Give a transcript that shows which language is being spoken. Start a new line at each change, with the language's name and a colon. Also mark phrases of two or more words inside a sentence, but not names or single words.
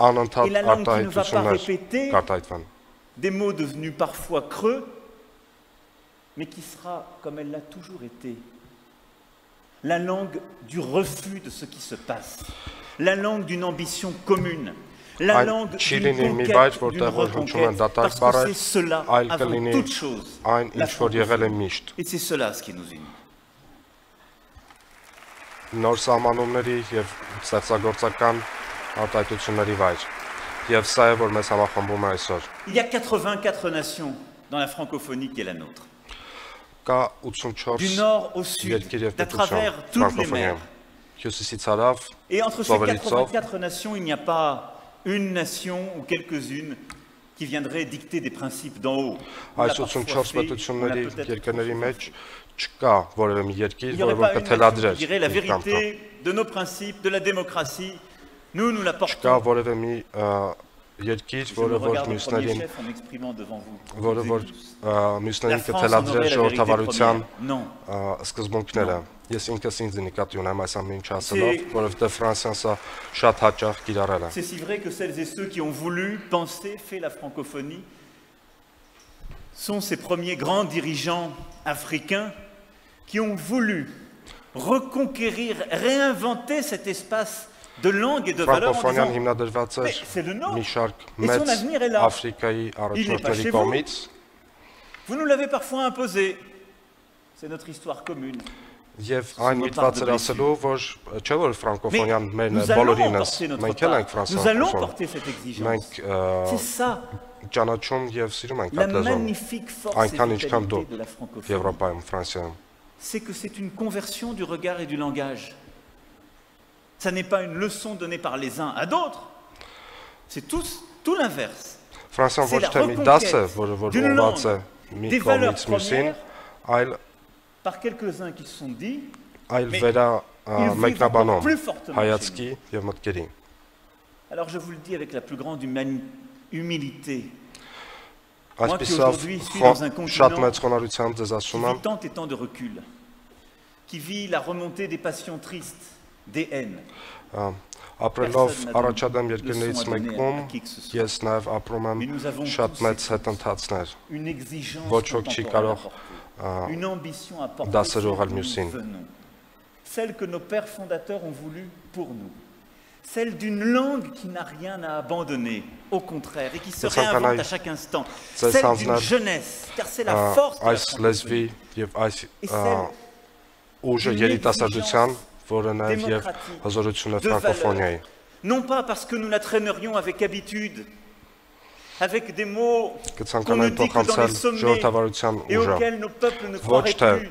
French: Et la langue qui ne va pas répéter des mots devenus parfois creux, mais qui sera, comme elle l'a toujours été, la langue du refus de ce qui se passe, la langue d'une ambition commune, la langue d'une conquête, d'une reconquête, parce que c'est cela, avant toute chose, la francophonie. Et c'est cela ce qui nous unit.
Armenian: Նոր սահմանումների եւ ստեղծագործական արտահայտությունների վայր։ Եվ սա է, որ մեզ համախմբում է այսօր։
French: Il y a 84 nations dans la francophonie qui est la nôtre.
Armenian: Կա 84
French: du nord au sud, d'à travers toutes les mers, Et entre ces 84 nations, il n'y a pas une nation ou quelques-unes qui viendraient dicter des principes d'en haut.
Armenian: Այս 84 պետությունների երկրների մեջ չկա որևէ մի երկիր, որը որ կթելադրեր
French: la vérité de nos principes, de la démocratie, nous la portons.
Armenian: Չկա որևէ մի երկիր, որը որ մյուսներին կթելադրեր ժողովրդավարության սկզբունքները։ Ես ինքս ինձ նկատի ունեմ այս ամեն ինչ ասելով, որովհետև Ֆրանսիան սա շատ հաճախ կիրառել է։
French: C'est si vrai que celles et ceux qui ont voulu penser, fait la francophonie, sont ces premiers grands dirigeants africains qui ont voulu reconquérir, réinventer cet espace de langue et de valeur en disant c'est le nôtre et son avenir est là. Il n'est pas chez vous. Vous nous l'avez parfois imposé. C'est notre histoire commune.
Armenian: Եվ այն միտված էր ասելու, որ չէ որ ֆրանկոֆոնիան մերն է բոլորինս, մենք էլ ենք ֆրանսիան, մենք ճանաչում եւ սիրում ենք այդ լեզուն, այնքան ինչքան դու Եվրոպայում, Ֆրանսիայում։
French: C'est que c'est une conversion du regard et du langage. Ça n'est pas une leçon donnée par les uns à d'autres. C'est tout l'inverse.
Armenian: Ֆրանսիան ոչ թե մի դաս է, որը որ ուղղված է մի կողմից մյուսին, այլ
French: par quelques-uns qui se sont dit, alors je vous le dis avec la plus grande humilité, moi qui aujourd'hui suis dans un continent qui vit tant et tant de recul, qui vit la remontée des passions tristes, des haines.
Armenian: Ապրելով առաջադեմ երկրներից մեկում, ես նաև ապրում եմ շատ մեծ հետընթացներ, ոչ ոք չի կարող դասերով ալ մյուսին։
French: Celle que nos pères fondateurs ont voulu pour nous. Celle d'une langue qui n'a rien à abandonner, au contraire, et qui se réinvente à chaque instant. Celle d'une jeunesse, car c'est la force de la francophonie. Et celle non pas parce que nous la traînerions avec habitude, avec des mots qu'on nous dit que dans les sommets et auxquels nos peuples ne croiraient plus.